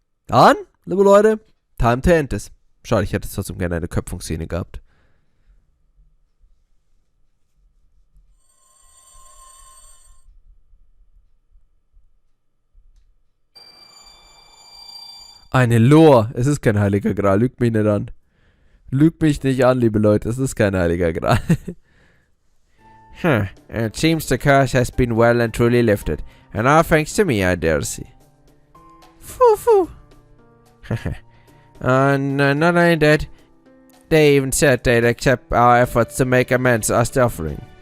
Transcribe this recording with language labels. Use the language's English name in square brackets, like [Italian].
[German] Dann, liebe Leute, [English] time to end this. [German] Schade, ich hätte trotzdem gerne eine Köpfungsszene gehabt. Eine Lore. Es ist kein heiliger Gral. Lügt mich nicht an. Lügt mich nicht an, liebe Leute. Es ist kein heiliger Gral. [English] It seems the curse has been well and truly lifted. And all thanks to me, I dare say. Foo. And not only that, they even said they'd accept our efforts to make amends as the offering.